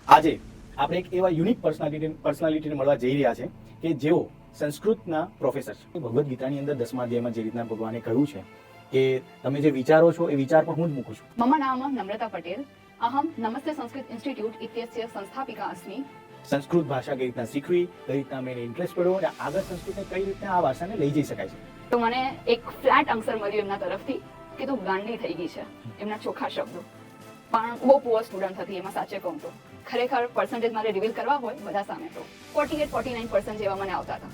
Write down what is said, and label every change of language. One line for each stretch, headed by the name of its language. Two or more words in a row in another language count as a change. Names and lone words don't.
Gujarati: આજે આપણે એક એવા
English: unique personality
Gujarati: મળવા જઈ રહ્યા છે કે જેઓ સંસ્કૃતના પ્રોફેસર છે. ભગવદ્ ગીતાની અંદર 10મા અધ્યાયમાં જે રીતના ભગવાને કહ્યું છે કે તમે જે વિચારો છો એ વિચાર પણ હું જ મૂકું છું.
Sanskrit: मम नाम नम्रता पटेल. अहम नमस्ते संस्कृत इंस्टीट्यूट इत्यस्य संस्थापिका अस्मि.
Gujarati: સંસ્કૃત ભાષા કઈ રીતના શીખવી, કઈ રીતના મેં ઇન્ટરેસ્ટ પડ્યો અને આગળ સંસ્કૃતને કઈ રીતના આ ભાષાને લઈ જઈ શકાય છે. તો મને એક
English: flat answer
Gujarati: મળ્યો એમના તરફથી કે તું ગાંડી થઈ ગઈ છે. એમના ચોખ્ખા શબ્દો. પણ બહુ
English: poor student
Gujarati: હતી, એમાં સાચે કહું તો ખરેખર પર્સન્ટેજ મારે રિવીલ કરવા હોય બધા સામે તો 48-49% જેવા મને આવતા હતા.